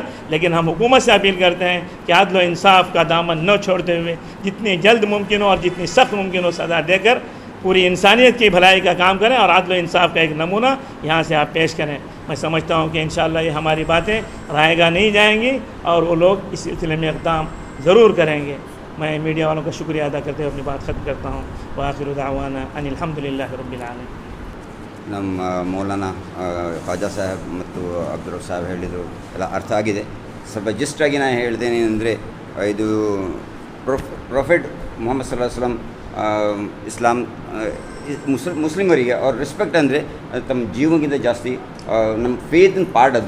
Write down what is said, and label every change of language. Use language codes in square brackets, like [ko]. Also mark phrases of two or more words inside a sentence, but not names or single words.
[ur] لیکن ہم حکومت سے اپیل کرتے ہیں کہ عدل و انصاف کا دامن نہ چھوڑتے ہوئے جتنی جلد ممکن ہو اور جتنی سخت ممکن ہو سزا دے کر پوری انسانیت کی بھلائی کا کام کریں اور عدل و انصاف کا ایک نمونہ یہاں سے آپ پیش کریں. میں سمجھتا ہوں کہ انشاءاللہ یہ ہماری باتیں رائے گاہ نہیں جائیں گی اور وہ لوگ اس سلسلے میں اقدام ضرور کریں گے. میں میڈیا والوں کا شکریہ ادا کرتے ہوئے اپنی بات ختم کرتا ہوں. [ar] وآخر دعوانا ان الحمدللہ رب العالمین. [kn] ನಮ್ಮ ಮೌಲಾನಾ ಖವಾಜಾ ಸಾಹೇಬ್ ಮತ್ತು ಅಬ್ದುಲ್ ಸಾಹೇಬ್ ಹೇಳಿದರು ಎಲ್ಲ ಅರ್ಥ ಆಗಿದೆ. ಸ್ವಲ್ಪ ಜಸ್ಟಾಗಿ ನಾನು ಹೇಳ್ತೇನೆ ಅಂದರೆ ಇದು ಪ್ರೊಫೆಟ್ ಮೊಹಮ್ಮದ್ [ar] صلى الله عليه وسلم [kn] ಇಸ್ಲಾಂ ಮುಸ್ಲಿಮರಿಗೆ ಅವ್ರ ರೆಸ್ಪೆಕ್ಟ್ ಅಂದರೆ ತಮ್ಮ ಜೀವಕ್ಕಿಂತ ಜಾಸ್ತಿ ನಮ್ಮ ಫೇತಿನ ಪಾರ್ಟ್ ಅದು.